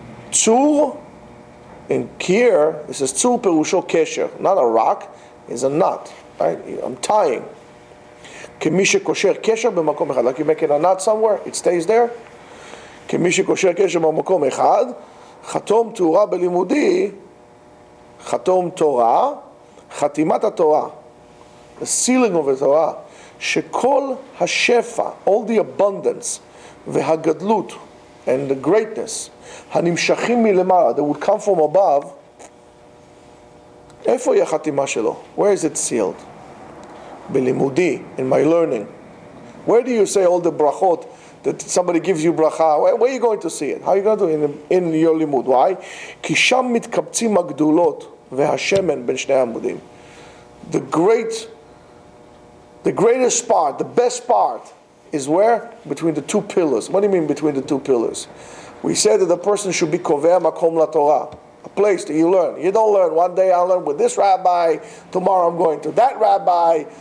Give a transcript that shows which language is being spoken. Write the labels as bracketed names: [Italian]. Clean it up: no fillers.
[English] Tzur, in here, this is [Hebrew] tzur perusho kesher, [English] not a rock, is a knot. Right? I'm tying. [Hebrew] כמי שקושר קשר במקום אחד. [English] Like you make a knot somewhere, it stays there. [Hebrew] כמי שקושר קשר במקום אחד, חתום תורה בלימודי, חתום תורה, חתימת התורה, [English] the sealing of the Torah, [Hebrew] שכל השפע, [English] all the abundance, [Hebrew] והגדלות, [English] and the greatness, [Hebrew] הנמשכים מלמעלה, [English] that would come from above, [Hebrew] איפה היא החתימה שלו? [English] Where is it sealed? Bilimudi, in my learning. Where do you say all the brachot that somebody gives you bracha? Where are you going to see it? How are you going to do it in your limud? Why? [Hebrew] כי שם מתקבצים הגדולות והשמן בין שני העמודים. [English] The greatest part, the best part, is where? Between the two pillars. What do you mean between the two pillars? We said that the person should be [Hebrew] koveh makom laTorah. [English] A place that you learn. You don't learn. One day I'll learn with this rabbi. Tomorrow I'm going to that rabbi.